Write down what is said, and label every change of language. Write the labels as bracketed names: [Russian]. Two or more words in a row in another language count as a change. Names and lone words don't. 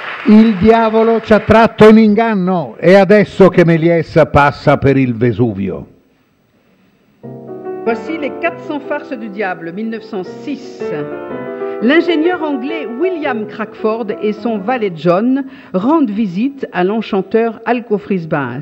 [Italian] Il diavolo ci ha tratto in inganno, è adesso che Méliès passa per il Vesuvio. [French] Voici les 400 farces du diable, 1906. L'ingénieur anglais William Crackford et son valet John rendent visite à l'enchanteur Alcofrisbas.